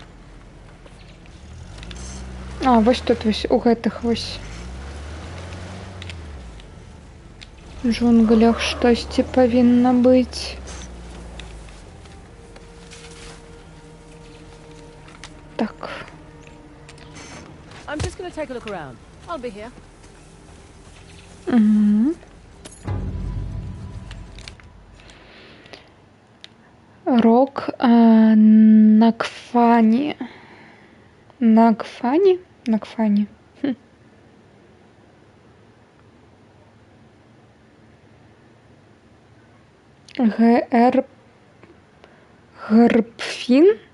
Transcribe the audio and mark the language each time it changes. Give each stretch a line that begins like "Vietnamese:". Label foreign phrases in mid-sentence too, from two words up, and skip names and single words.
Belarusian: А, вось тут вось у гэтых вось джунглях штосьці павінна быць. Так.
English: I'm just gonna take a look around. I'll be here.
Belarusian: Угу. Рок Накфани. Накфани? Накфани. Хм. Гербфін?